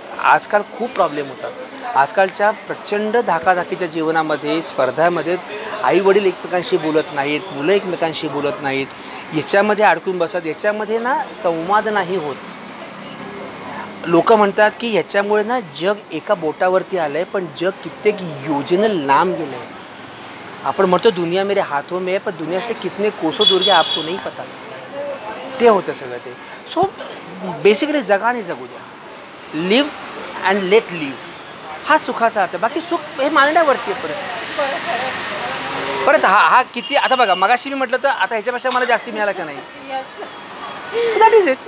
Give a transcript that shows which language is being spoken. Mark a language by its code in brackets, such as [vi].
[mr] आजकाल खूप प्रॉब्लेम होतात. आजकालच्या प्रचंड धाकाधाकीच्या जीवनामध्ये, स्पर्धामध्ये आईवडील एकमेकांशी बोलत नाहीत, मुलं एकमेकांशी बोलत नाहीत, याच्यामध्ये अडकून बसतात. याच्यामध्ये ना संवाद नाही होत. लोक म्हणतात की ह्याच्यामुळे ना जग एका बोटावरती आलं आहे, पण जग कित्येक योजने लांब गेलं आहे. आपण म्हणतो [hi] दुनिया मेरे हाथों में है, [mr] पण [hi] दुनिया से कितने कोसों दूर गया आपको नहीं पता. [mr] ते होतं सगळं ते. सो बेसिकली जगा आणि जगू द्या. [en] live and let live [mr] हा सुखाचा अर्थ. बाकी सुख हे मानण्यावरती आहे. परत हा किती आता बघा, मगाशी मी म्हटलं तर आता ह्याच्यापेक्षा मला जास्ती मिळालं का नाही. [en] So that is it.